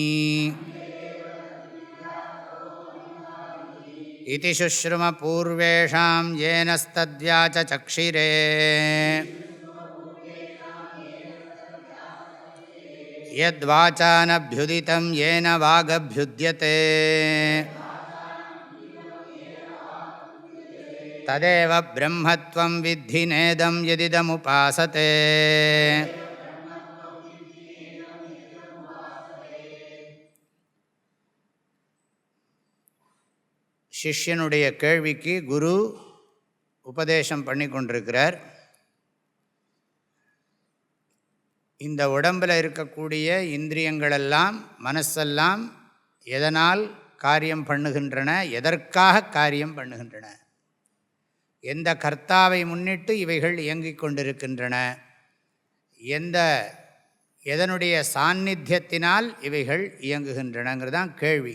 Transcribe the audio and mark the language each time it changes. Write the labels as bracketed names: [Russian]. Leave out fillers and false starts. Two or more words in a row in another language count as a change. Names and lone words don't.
[Sanskrit] इति शुश्रुमपूर्वेषां येनस्तद्व्याचचक्षिरे यद्वाचानभ्युदितं येन वागभ्युद्यते तदेव ब्रह्मत्वं विद्धि नेदं यदिदमुपासते। [Tamil] சிஷ்யனுடைய கேள்விக்கு குரு உபதேசம் பண்ணி கொண்டிருக்கிறார். இந்த உடம்பில் இருக்கக்கூடிய இந்திரியங்களெல்லாம் மனசெல்லாம் எதனால் காரியம் பண்ணுகின்றன, எதற்காக காரியம் பண்ணுகின்றன, எந்த கர்த்தாவை முன்னிட்டு இவைகள் இயங்கிக் கொண்டிருக்கின்றன, எதனுடைய சாநித்தியத்தினால் இவைகள் இயங்குகின்றனங்கிறதான் கேள்வி.